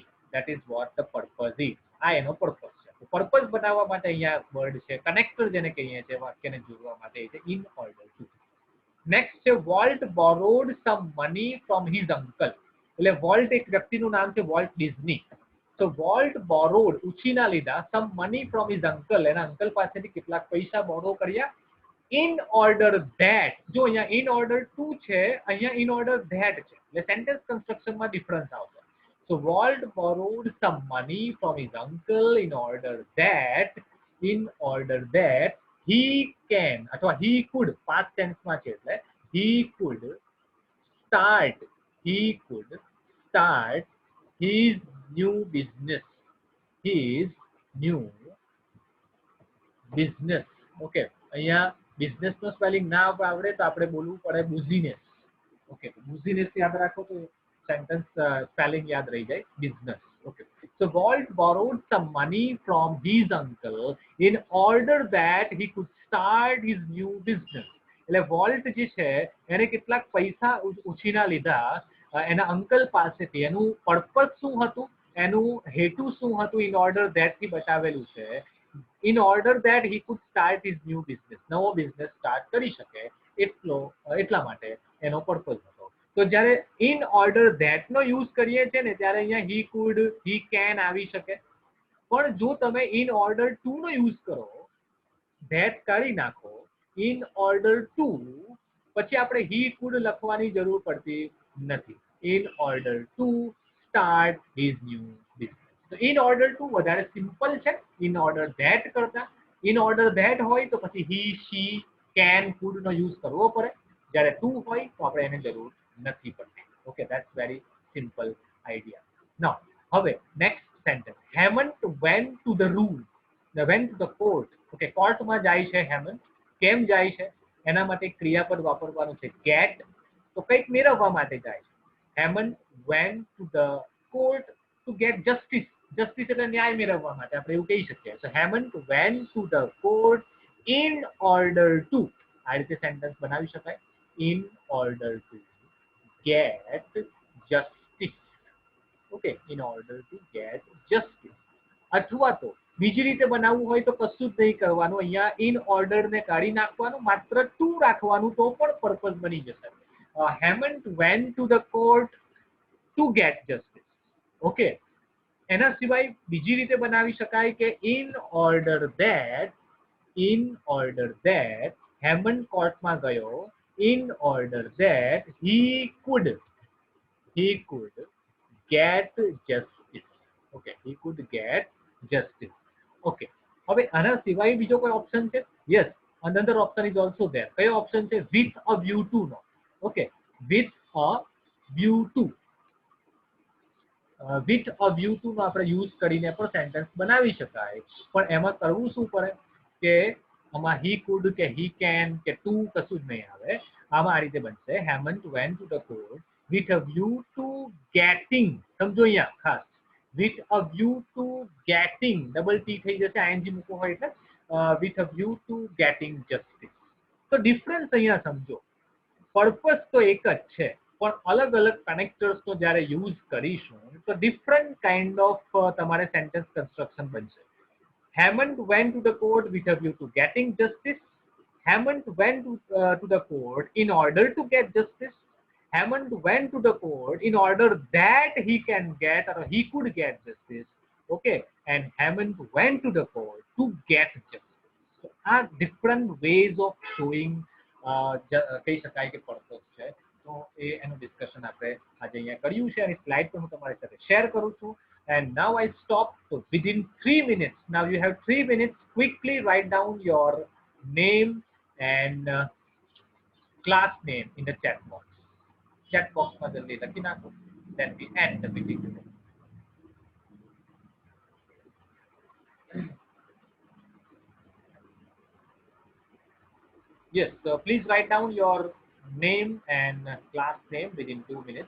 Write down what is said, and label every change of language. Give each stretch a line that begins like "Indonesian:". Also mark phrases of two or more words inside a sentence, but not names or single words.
English: that is what the purpose is.
Gujarati: આ એનો પર્પઝ છે. પર્પઝ બનાવવા માટે અહીંયા વર્ડ છે કનેક્ટર જેને કહીએ છીએ વાક્યને જોડવા માટે, છે
English: in order to. next છે Walt borrowed some money from his uncle.
Gujarati: એટલે વોલ્ટ એક વ્યક્તિનું નામ છે, વોલ્ટ ડિઝની.
English: So Walt borrowed
Gujarati: ઉછીના લીધા
English: some money from his uncle.
Gujarati: એના અંકલ પાસેથી કેટલાક પૈસા borrow કર્યા
English: in order that.
Gujarati: જો અહીંયા
English: in order to
Gujarati: છે, અહીંયા
English: in order that
Gujarati: છે, એટલે
English: sentence construction
Gujarati: માં difference આવશે.
English: So Walt borrowed some money from his uncle in order that he can અથવા he could past tense માં
Gujarati: છે એટલે
English: he could start his new business.
Gujarati: ઓકે, અહીંયા બિઝનેસ નો સ્પેલિંગ ના આવડે તો આપણે બોલવું પડે બુઝીનેસ. ઓકે, બુઝીનેસ યાદ રાખો તો
English: sentence spelling
Gujarati: યાદ રહી જાય, બિઝનેસ. ઓકે,
English: so Walt borrowed some money from his uncle in order that he could start his new business.
Gujarati: એટલે વોલ્ટ જે છે એને કેટલાક પૈસા ઉછીના લીધા એના અંકલ પાસેથી. એનું પર્પસ શું હતું, એનું હેતુ શું હતું,
English: in order that
Gujarati: થી બતાવેલું છે.
English: in order that he could start his new business,
Gujarati: નવો બિઝનેસ સ્ટાર્ટ કરી શકે એટલા માટે એનો પર્પસ હતો. તો જ્યારે
English: in order that
Gujarati: નો યુઝ કરીએ છીએ ને ત્યારે અહીંયા
English: he could, he can
Gujarati: આવી શકે. પણ જો તમે
English: in order to
Gujarati: નો યુઝ કરો, that કાઢી નાખો,
English: in order to
Gujarati: પછી આપણે
English: he could
Gujarati: લખવાની જરૂર પડતી નથી.
English: in order to start his new business. So in order to
Gujarati: વધારે સિમ્પલ છે
English: in order that કરતા. in order that
Gujarati: હોય તો પછી
English: he, she, can, could
Gujarati: નો યુઝ કરવો પડે. જ્યારે to હોય તો આપણે એને જરૂર નથી પડતી. ઓકે,
English: that's very simple idea. Now હવે next sentence. Hemant went to the court.
Gujarati: ઓકે, કોર્ટમાં જાય છે હેમંત. કેમ જાય છે? એના માટે ક્રિયાપદ વાપરવાનું છે get. તો કંઈક મેળવવા માટે જાય છે.
English: Hemant went to the court to get justice.
Gujarati: Justice એટલે ન્યાય મેળવવા માટે આપણે એવું કહી શકીએ.
English: So Hemant went to the court in order to,
Gujarati: આ રીતે સેન્ટેન્સ બનાવી શકાય,
English: in order to get justice. ઓકે, in order to get justice.
Gujarati: અથવા તો બીજી રીતે બનાવવું હોય તો કશું જ નહીં કરવાનું, અહીંયા
English: in order
Gujarati: ને કાઢી નાખવાનું, માત્ર to રાખવાનું તો પણ પર્પસ બની જશે.
English: Hemant went to the court to get justice. ઓકે, એના સિવાય બીજી રીતે બનાવી શકાય કે in order that હેમંત કોર્ટમાં ગયો in order that he could get justice. ઓકે, he could get justice.
Gujarati: ઓકે, હવે આના સિવાય બીજો કોઈ ઓપ્શન છે?
English: યસ, another option is also there.
Gujarati: કયો ઓપ્શન છે?
English: with a view to નો. ઓકે, with a view to. with a view to
Gujarati: નો આપણે યુઝ કરીને પણ સેન્ટેન્સ બનાવી શકાય. પણ એમાં કરવું શું પડે કે આમાં
English: he could
Gujarati: કે
English: he can
Gujarati: કે to કશું જ નહીં આવે. આમાં આ રીતે બનશે
English: Hemant went to the court with a view to getting.
Gujarati: સમજો અહીંયા ખાસ,
English: with a view to getting,
Gujarati: ડબલ ટી થઈ જશે ing મૂકવો હોય એટલે,
English: with a view to getting justice.
Gujarati: તો ડિફરન્સ અહીંયા સમજો, પર્પસ તો એક જ છે પણ અલગ અલગ કનેક્ટર્સનો જ્યારે યુઝ કરીશું તો
English: different kind of
Gujarati: તમારે
English: sentence construction
Gujarati: બનશે.
English: Hemant went to the court with a view to getting justice. Hemant went to the court in order to get justice. Hemant went to the court in order that he can get or he could get justice. Okay, and Hemant went to the court to get justice. So are different ways of showing
Gujarati: કહી શકાય કે પર્પસ છે. તો એનું ડિસ્કશન આપણે આજે અહીંયા કર્યું છે અને સ્લાઇડ પણ હું તમારી સાથે શેર કરું છું.
English: And now I stop. So within 3 minutes, now you have 3 minutes, quickly write down your name and class name in the chat box. Chat box
Gujarati: માં જલ્દી લખી નાખો.
English: Then we end the meeting today. Yes, so please write down your name and class name within 2 minutes.